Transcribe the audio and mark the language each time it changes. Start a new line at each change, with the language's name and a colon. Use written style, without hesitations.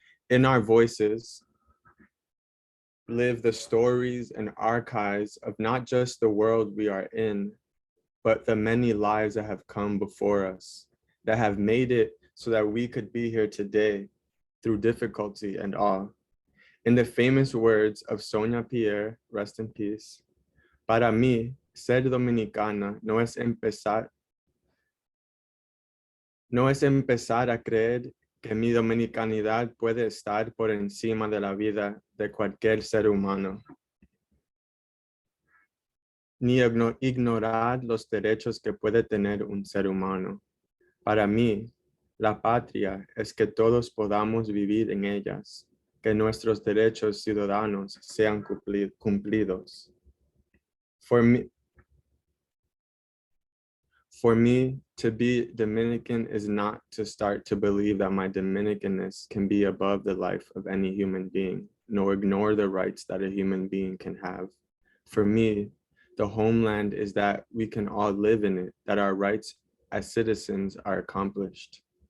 English: In our voices live the stories and archives of not just the world we are in, but the many lives that have come before us, that have made it so that we could be here today through difficulty and awe. In the famous words of Sonia Pierre, rest in peace,
Spanish: para mí, ser dominicana no es empezar a creer que mi dominicanidad puede estar por encima de la vida de cualquier ser humano, ni ignorar los derechos que puede tener un ser humano. Para mí, la patria es que todos podamos vivir en ellas, que nuestros derechos ciudadanos sean cumplidos.
English: For me, to be Dominican is not to start to believe that my Dominicanness can be above the life of any human being, nor ignore the rights that a human being can have. For me, the homeland is that we can all live in it, that our rights as citizens are accomplished.